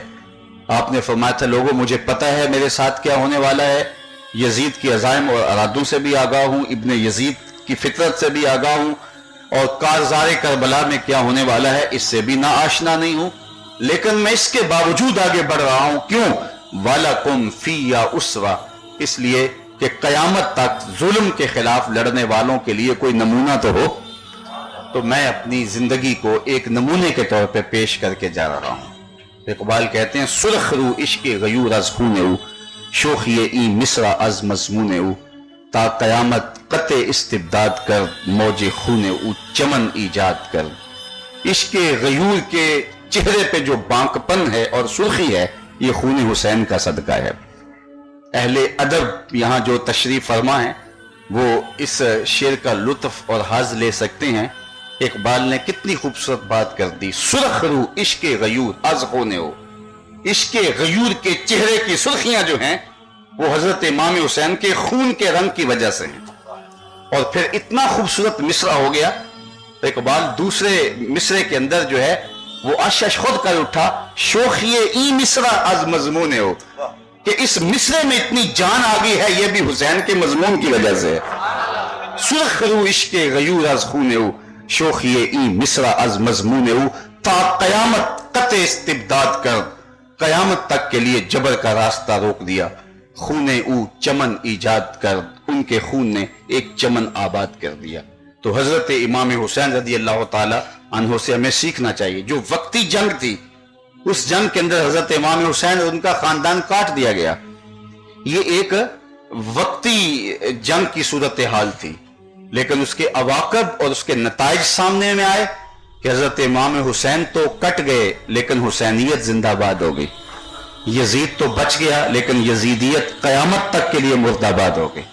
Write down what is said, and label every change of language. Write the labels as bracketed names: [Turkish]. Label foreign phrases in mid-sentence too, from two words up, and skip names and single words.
[Urdu] آپ نے فرمایا تھا لوگوں مجھے پتا ہے میرے ساتھ کیا ہونے والا ہے، یزید کی عزائم اور ارادوں سے بھی آگاہ ہوں، ابن یزید کی فطرت سے بھی آگاہ ہوں، اور کارزار کربلا میں کیا ہونے والا ہے اس سے بھی نا آشنا نہیں ہوں، لیکن میں اس کے باوجود آگے بڑھ رہا ہوں۔ کیوں؟ [Arabic] وَلَكُمْ فِيَّ أُسْوَةٌ، [Urdu] اس لیے کہ قیامت تک ظلم کے خلاف لڑنے والوں کے لیے کوئی نمونہ تو ہو، تو میں اپنی زندگی کو ایک نمونے کے طور پہ پیش کر کے جا رہا ہوں۔ اقبال کہتے ہیں [Persian] سرخ رو عشق غیور از خون او، شوخی ای مصرع از مضمون او، تا قیامت قطع استبداد کر، موج خون او چمن ایجاد کر۔ [Urdu] عشق غیور کے چہرے پہ جو بانکپن ہے اور سرخی ہے یہ خون حسین کا صدقہ ہے۔ اہل ادب یہاں جو تشریف فرما ہیں وہ اس شعر کا لطف اور حظ لے سکتے ہیں۔ اقبال نے کتنی خوبصورت بات کر دی، [Persian] سرخ رو عشق غیور از خون او، [Urdu] عشق غیور کے چہرے کی سرخیاں جو ہیں وہ حضرت امام حسین کے خون کے رنگ کی وجہ سے ہیں۔ اور پھر اتنا خوبصورت مصرع ہو گیا، اقبال دوسرے مصرے کے اندر جو ہے وہ اشش خود کر اٹھا، [Persian] شوخی ای مصرع از مضمون ہو، [Urdu] کہ اس مصرے میں اتنی جان آ گئی ہے یہ بھی حسین کے مضمون کی وجہ سے ہے۔ سرخ رو عشق غیور از خون او، شوخی ای مصرع از مضمون او، تا قیامت قطع استبداد کر، قیامت تک کے لیے جبر کا راستہ روک دیا، خون او چمن ایجاد کر، ان کے خون نے ایک چمن آباد کر دیا۔ تو حضرت امام حسین رضی اللہ تعالی عنہ سے ہمیں سیکھنا چاہیے، جو وقتی جنگ تھی اس جنگ کے اندر حضرت امام حسین اور ان کا خاندان کاٹ دیا گیا، یہ ایک وقتی جنگ کی صورتحال تھی، لیکن اس کے عواقب اور اس کے نتائج سامنے میں آئے کہ حضرت امام حسین تو کٹ گئے لیکن حسینیت زندہ باد ہو گئی، یزید تو بچ گیا لیکن یزیدیت قیامت تک کے لیے مردہ باد ہو گئی۔